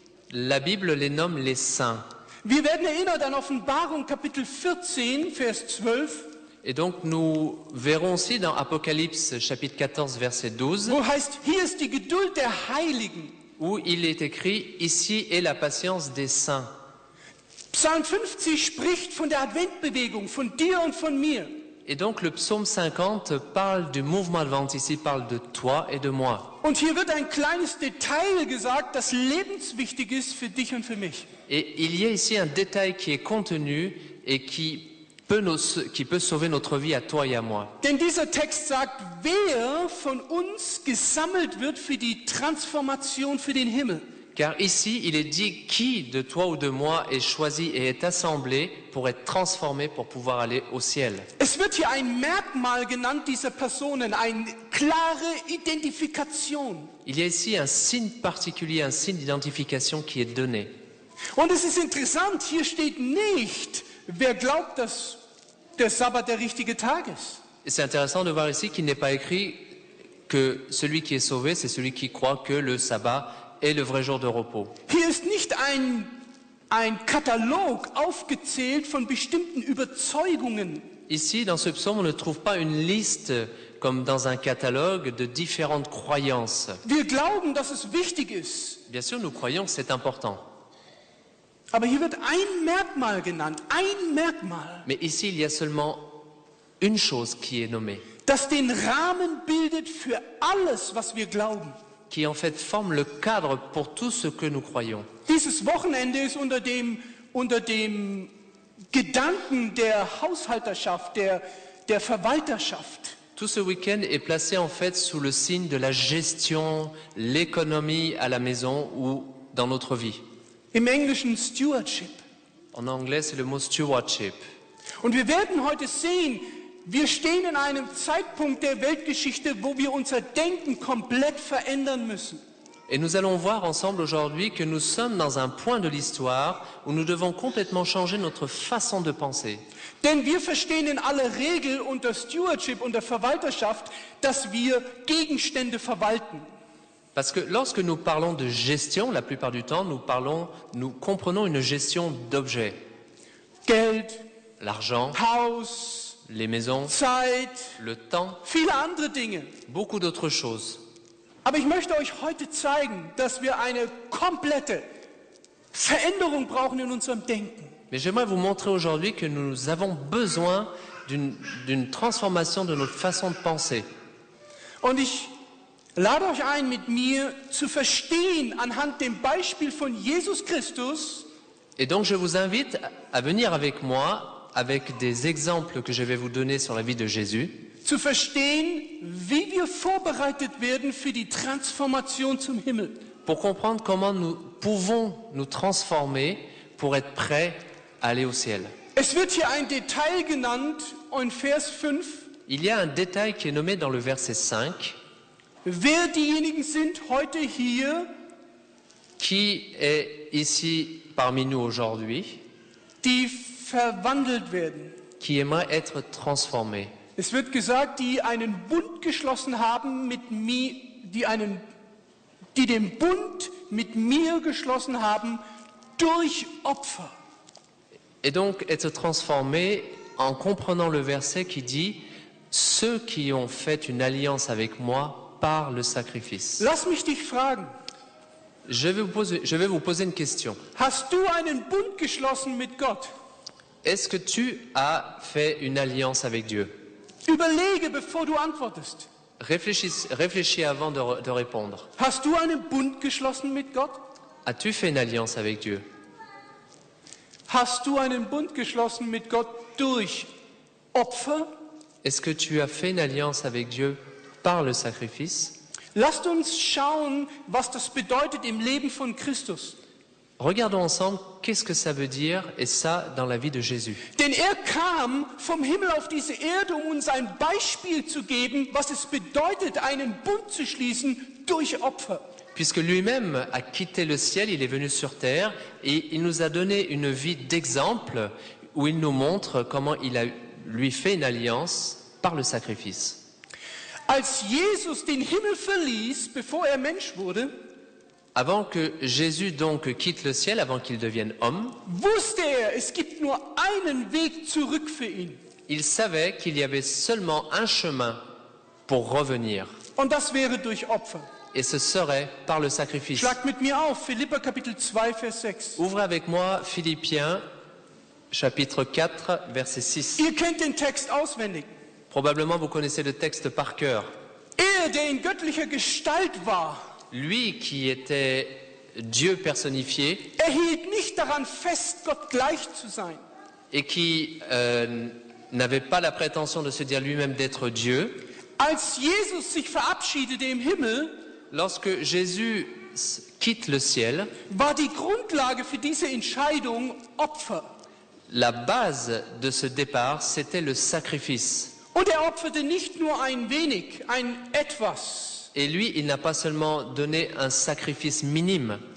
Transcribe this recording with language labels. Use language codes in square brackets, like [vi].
[fr] La Bible les nomme les saints. [de] Wir werden erinnert an Offenbarung Kapitel 14, Vers 12, [fr] Et donc nous verrons aussi dans Apocalypse chapitre 14 verset 12 [de] wo heißt, hier ist die Geduld der Heiligen. [fr] où il est écrit « Ici est la patience des saints ». [de] Psalm 50 spricht von der Adventbewegung, von dir und von mir. [fr] Et donc le psaume 50 parle du mouvement adventiste, il parle de toi et de moi. [de] Und hier wird ein kleines Detail gesagt, das lebenswichtig ist für dich und für mich. [fr] Et il y a ici un détail qui est contenu et qui peut sauver notre vie à toi et à moi. [de] Denn dieser Text sagt, wer von uns gesammelt wird für die Transformation für den Himmel. [fr] Car ici, il est dit qui de toi ou de moi est choisi et est assemblé pour être transformé pour pouvoir aller au ciel. [de] Es wird hier ein Merkmal genannt dieser Personen, eine klare Identifikation. [fr] Il y a ici un signe particulier, un signe d'identification qui est donné. [de] Und es ist interessant, hier steht nicht, wer glaubt, dass der Sabbat der richtige Tag ist. [fr] Et c'est intéressant de voir ici qu'il n'est pas écrit que celui qui est sauvé, c'est celui qui croit que le sabbat est le vrai jour de repos. [de] Hier ist nicht ein Katalog aufgezählt von bestimmten Überzeugungen. [fr] Ici, dans ce psaume, on ne trouve pas une liste comme dans un catalogue de différentes croyances. [de] Wir glauben, dass es wichtig ist. [fr] Bien sûr, nous croyons que c'est important. [de] Aber hier wird ein Merkmal genannt, ein Merkmal, [fr] Mais ici, il y a seulement une chose qui est nommée, [de] das den Rahmen bildet für alles, was wir glauben. [fr] qui en fait forme le cadre pour tout ce que nous croyons. [de] Dieses Wochenende ist unter dem Gedanken der Haushalterschaft, der Verwalterschaft. [fr] Tout ce week-end est placé en fait sous le signe de la gestion, l'économie à la maison ou dans notre vie. [de] Im Englischen Stewardship. [fr] En anglais, c'est le mot stewardship. [de] Und wir werden heute sehen, wir stehen in einem Zeitpunkt der Weltgeschichte, wo wir unser Denken komplett verändern müssen. [fr] Et nous allons voir ensemble aujourd'hui que nous sommes dans un point de l'histoire où nous devons complètement changer notre façon de penser. [de] Denn wir verstehen in aller Regel unter Stewardship, unter Verwalterschaft, dass wir Gegenstände verwalten. [fr] Parce que lorsque nous parlons de gestion, la plupart du temps, nous comprenons une gestion d'objets. [de] Geld, [fr] L'argent, [de] Haus, [fr] les maisons, [de] Zeit, [fr] le temps, [de] viele andere Dinge. [fr] beaucoup d'autres choses. [de] Aber ich möchte euch heute zeigen, dass wir eine komplette Veränderung brauchen in unserem Denken. [fr] Mais j'aimerais vous montrer aujourd'hui que nous avons besoin d'une transformation de notre façon de penser. [de] Und ich lade euch ein, mit mir zu verstehen, anhand dem Beispiel von Jesus Christus, [fr] Et donc je vous invite à venir avec moi, avec des exemples que je vais vous donner sur la vie de Jésus, [de] zu verstehen, wie wir vorbereitet werden für die Transformation zum Himmel. [fr] pour comprendre comment nous pouvons nous transformer pour être prêts à aller au ciel. [de] Es wird hier ein Detail genannt in Vers 5, [fr] Il y a un détail qui est nommé dans le verset 5, [de] wer diejenigen sind heute hier, [fr] qui est ici parmi nous aujourd'hui, [de] die verwandelt werden. [fr] qui aimerait être transformé. [de] Es wird gesagt, die einen Bund geschlossen haben mit mir, die den Bund mit mir geschlossen haben durch Opfer. [fr] Et donc être transformé en comprenant le verset qui dit « Ceux qui ont fait une alliance avec moi par le sacrifice [de] Lass mich dich fragen, ». [fr] Je vais vous poser une question. [de] hast du einen Bund geschlossen mit Gott? [fr] Est-ce que tu as fait une alliance avec Dieu? [de] Überlege, bevor du antwortest. [fr] Réfléchis avant de répondre. [de] Hast du einen Bund geschlossen mit Gott? [fr] As-tu fait une alliance avec Dieu? [de] Hast du einen Bund geschlossen mit Gott durch Opfer? [fr] Est-ce que tu as fait une alliance avec Dieu par le sacrifice? [de] Lasst uns schauen, was das bedeutet im Leben von Christus. [fr] Regardons ensemble qu'est-ce que ça veut dire, et ça dans la vie de Jésus. [de] Denn kam vom Himmel auf diese Erde, um uns ein Beispiel zu geben, was es bedeutet, einen Bund zu schließen durch Opfer. [fr] Puisque lui-même a quitté le ciel, il est venu sur terre et il nous a donné une vie d'exemple où il nous montre comment il a lui fait une alliance par le sacrifice. [de] Als Jesus den Himmel verließ, bevor Mensch wurde, [fr] Avant que Jésus donc quitte le ciel, avant qu'il devienne homme, [de] wusste es gibt nur einen Weg zurück für ihn. [fr] il savait qu'il y avait seulement un chemin pour revenir. [de] Und das wäre durch Opfer. [fr] Et ce serait par le sacrifice. [de] Schlag mit mir auf, Philipper Kapitel 2, Vers 6. [fr] Ouvrez avec moi Philippiens, chapitre 4, verset 6. [de] Ihr kennt den Text auswendig. [fr] Probablement vous connaissez le texte par cœur. [de] Der in göttlicher Gestalt war, [fr] Lui qui était Dieu personnifié [de] hielt nicht daran fest, Gott gleich zu sein. [fr] et qui n'avait pas la prétention de se dire lui-même d'être Dieu. [de] Als Jesus sich verabschiedete im Himmel, [fr] Lorsque Jésus quitte le ciel, [de] war die Grundlage für diese Entscheidung Opfer. [fr] la base de ce départ, c'était le sacrifice. [de] Und er opferte nicht nur ein wenig, ein etwas. [fr] Et lui, il n'a pas seulement donné un sacrifice minime.